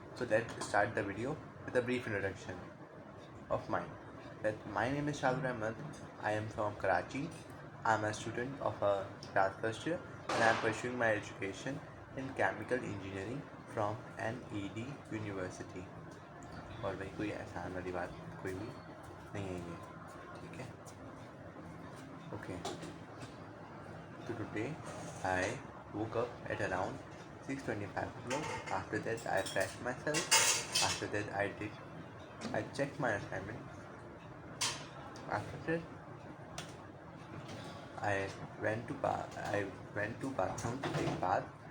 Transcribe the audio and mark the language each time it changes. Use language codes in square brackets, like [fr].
[en] So let's start the video with a brief introduction of mine. That my name is Shadur Ahmed. I am from Karachi. I am a student of a class first year and I am pursuing my education in chemical engineering from NED University. [hi] और भाई कोई आसान वाली बात कोई भी नहीं है ये, ठीक है? [en] Okay. So today I woke up at around 6:25 o'clock. After that I freshed myself. After that I checked my assignment. After that I I went to bathroom to take bath.